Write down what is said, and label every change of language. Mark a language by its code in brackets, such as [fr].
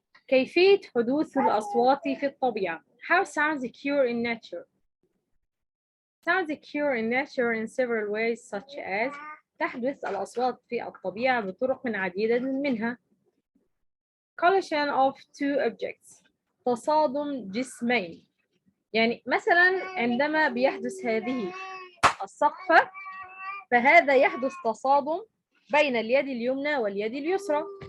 [ar] كيفية حدوث الأصوات في الطبيعة. [en] How sounds occur in nature. Sounds occur in nature in several ways such as [ar] تحدث الأصوات في الطبيعة بطرق عديدة منها [en] collision of two objects [ar] تصادم جسمين يعني مثلا عندما بيحدث هذه السقفة فهذا يحدث تصادم بين اليد اليمنى واليد اليسرى.